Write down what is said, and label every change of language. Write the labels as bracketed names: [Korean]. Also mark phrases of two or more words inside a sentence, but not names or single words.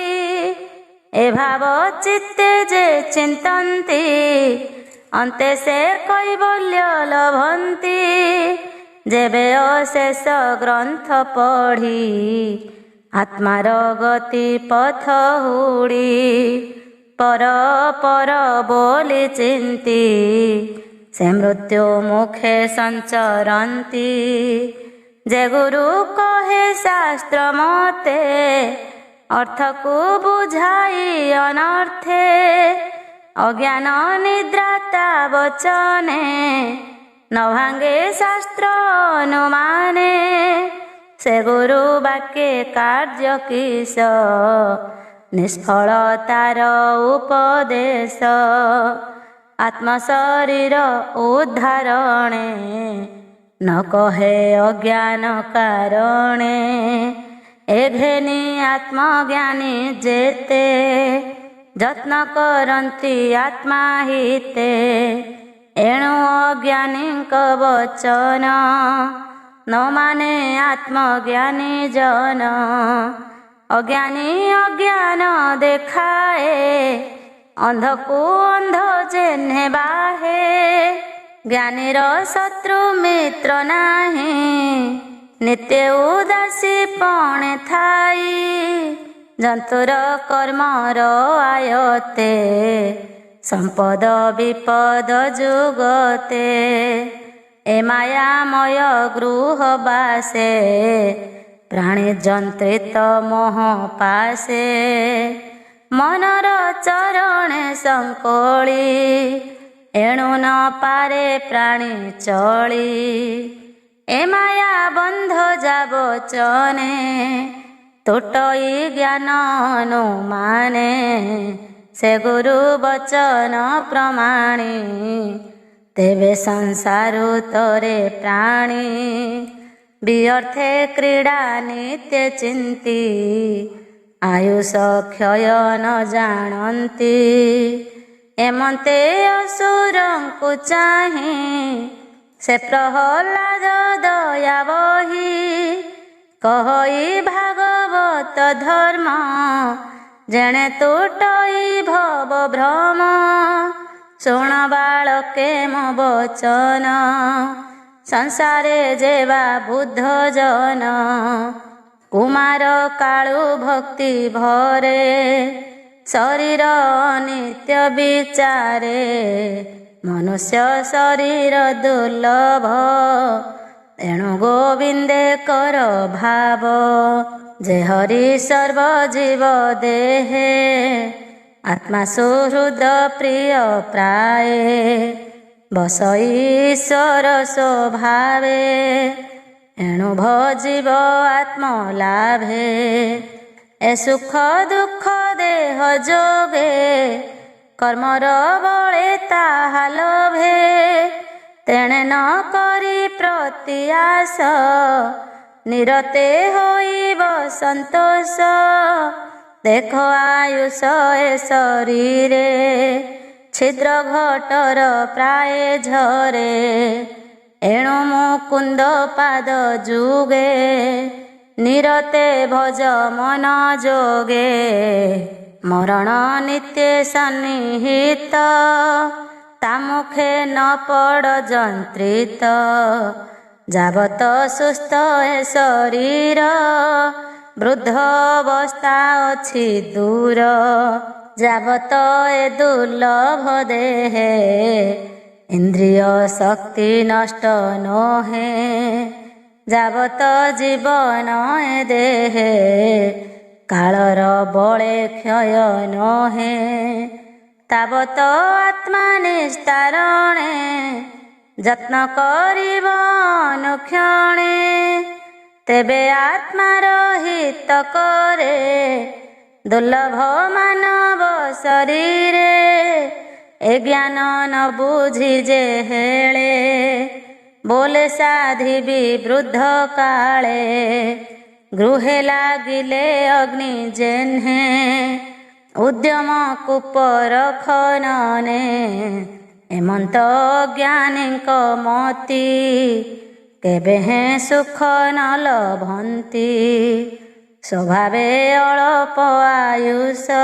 [Odia] ଏ ଭାବ ଚିତ୍ତେ ଯେ ଚିନ୍ତନ୍ତି ଅନ୍ତେ ସେ କୈବଲ୍ୟ ଲଭନ୍ତି। ଯେବେ ଅଶେଷ ଗ୍ରନ୍ଥ ପଢ଼ି ଆତ୍ମାର ଗତି ପଥ ହୁଡ଼ି। ପର ପର ବୋଲି ଚିନ୍ତି ସେ ମୃତ୍ୟୁ ମୁଖେ ସଞ୍ଚରନ୍ତି। ଯେ ଗୁରୁ କହେ ଶାସ୍ତ୍ର ମତେ ଅର୍ଥ କୋ ବୁଝାଇ ଅନର୍ଥେ। ଅଜ୍ଞାନ ନିଦ୍ରାତା ବଚନେ ନ ଭାଙ୍ଗେ ଶାସ୍ତ୍ର ଅନୁମାନେ। ସେ ଗୁରୁ ବାକ୍ୟେ କାର୍ଯ୍ୟ କିସ ନିଷ୍ଫଳତାର ଉପଦେଶ। ଆତ୍ମ ଶରୀର ଉଦ୍ଧାରଣେ ନ କହେ ଅଜ୍ଞାନ କାରଣେ। ଏଘେନି ଆତ୍ମଜ୍ଞାନୀ ଯେତେ ଯତ୍ନ କରନ୍ତି ଆତ୍ମା ହିତେ। ଏଣୁ ଅଜ୍ଞାନୀକ ବଚନ ନ ମାନେ ଆତ୍ମଜ୍ଞାନୀ ଜନ। ଅଜ୍ଞାନୀ ଅଜ୍ଞାନ ଦେଖାଏ ଅନ୍ଧ କୋ ଅନ୍ଧ ଯେନେ ବାହେ। ଜ୍ଞାନୀର ଶତ୍ରୁ ମିତ୍ର ନାହିଁ ନିତ୍ୟ ଉଦାସୀ ପଣେ ଥାଇ। ଜନ୍ତୁର କର୍ମର ଆୟତେ ସମ୍ପଦ ବିପଦ ଯୁଗତେ। ଏ ମାୟାମୟ ଗୃହ ବାସେ ପ୍ରାଣୀ ଯନ୍ତ୍ରିତ ମୋହ ପାସେ। ମନର ଚରଣେ ସଙ୍କୋଳି ଏଣୁ ନ ପାରେ ପ୍ରାଣୀ ଚଳି। ଏ ମାୟା ବନ୍ଧ ଯାବଚନେ ତୁଟଇ ଜ୍ଞାନ ଅନୁମାନେ। ସେ ଗୁରୁ ବଚନ ପ୍ରମାଣି ତେବେ ସଂସାରୁ ତରେ ପ୍ରାଣୀ। ବ୍ୟର୍ଥେ କ୍ରୀଡ଼ା ନିତ୍ୟ ଚିନ୍ତି ଆୟୁଷ କ୍ଷୟ ନ ଜାଣନ୍ତି। ଏମନ୍ତେ ଅସୁରଙ୍କୁ ଚାହିଁ ସେ ପ୍ରହ୍ଲାଦ ଦୟା ବହି। କହଇ ଭାଗବତ ଧର୍ମ ଯେଣେ ତୁଟଇ ଭବ ଭ୍ରମ। ଶୁଣ ବାଳକେ ମୋ ବଚନ ସଂସାରେ ଯେବା ବୁଦ୍ଧ ଜନ। କୁମାର କାଳୁ ଭକ୍ତି ଭରେ ଶରୀର ନିତ୍ୟ ବିଚାରେ। ମନୁଷ୍ୟ ଶରୀର ଦୁର୍ଲଭ ଏଣୁ ଗୋବିନ୍ଦେ କର ଭାବ। ଯେ ହରି ସର୍ବଜୀବ ଦେହେ ଆତ୍ମା ସୁହୃଦ ପ୍ରିୟ ପ୍ରାୟ। ବସ ଈଶ୍ୱର ସ୍ୱଭାବେ ଏଣୁ ଭଜିବ ଆତ୍ମ ଲାଭେ। ଏ ସୁଖ ଦୁଖ ଦେହ ଯୋଗେ କର୍ମର ବଳେ ତାହା ଲୋଭେ ତେଣେ ନ କରି ପ୍ରତ୍ୟାସ ନିରତେ ହୋଇବ ସନ୍ତୋଷ ଦେଖ ଆୟୁଷ ଏ ଶରୀରେ ଛିଦ୍ର ଘଟର ପ୍ରାୟ ଝରେ ଏଣୁ ମୁକୁନ୍ଦ ପାଦ ଯୁଗେ ନିରତେ ଭଜ ମନ ଯୋଗେ ମରଣ ନିତ୍ୟ ସନ୍ନିହିତ ତାମୁଖେ ନ ପଡ଼ ଯନ୍ତ୍ରିତ ଯାବତ ସୁସ୍ଥ ଏ ଶରୀର ବୃଦ୍ଧ ଅବସ୍ଥା ଅଛି ଦୂର ଯାବତ ଏ ଦୁର୍ଲଭ ଦେହେ ଇନ୍ଦ୍ରିୟ ଶକ୍ତି ନଷ୍ଟ ନୋହେ ଯାବତ ଜୀବନ ଏ ଦେହେ କାଳର ବଳେ କ୍ଷୟ ନୋହେ ତାବତ ଆତ୍ମା ନିସ୍ତାରଣେ ଯତ୍ନ କରିବ ଅନୁକ୍ଷଣେ ତେବେ ଆତ୍ମାର ହିତ କରେ ଦୁର୍ଲଭ ମାନବ ଶରୀରେ ଏ ଜ୍ଞାନ ନ ବୁଝି ଯେ ହେଳେ ବୋଲେ ସାଧିବି ବୃଦ୍ଧ କାଳେ ଗୃହେ ଲାଗିଲେ ଅଗ୍ନି ଯେହ୍ନେ ଉଦ୍ୟମ କୂପର ଖନନେ ଏମନ୍ତ ଜ୍ଞାନୀକ ମତି କେବେ ହେ ସୁଖ ନ ଲଭନ୍ତି ସ୍ୱଭାବେ ଅଳ୍ପ ଆୟୁଷ